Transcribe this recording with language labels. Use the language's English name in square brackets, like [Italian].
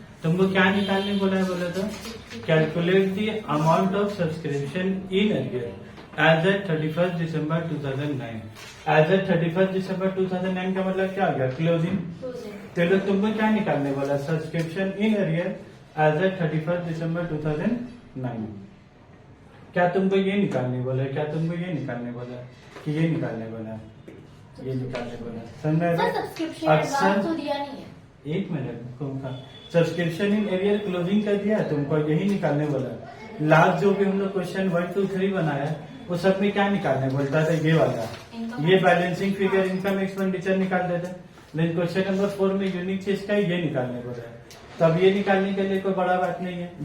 [Hindi] तुमको क्या निकालने बोला है, बोला तो [English] Calculate the amount of subscription in arrear as at 31 December 2009। As at 31 December 2009 [Hindi] का मतलब क्या हो गया, क्लोजिंग। तो लोग तुमको क्या निकालने बोला, [English] Subscription in arrear as at 31 December 2009। [Hindi] क्या तुमको ये निकालने बोला, क्या तुमको ये निकालने बोला कि ये निकालने बोला, ये निकालने बोला, समझ सर सब्सक्रिप्शन अक्सर एडवांस तो दिया नहीं है। एक मिनट तुमका [English] subscription in arrear [Hindi] क्लोजिंग कर दिया, तुमको यही निकालने बोला। लास्ट जो भी हम लोग क्वेश्चन 1 2 3 बनाया वो सब में क्या निकालने बोलता था, ये वाला, ये बैलेंसिंग फिगर इनकम एक्सपेंडिचर निकाल देते। लेकिन क्वेश्चन नंबर 4 में यूनिक चीज का ये निकालने बोला है। तो अब ये निकालने के लिए कोई बड़ा बात नहीं है।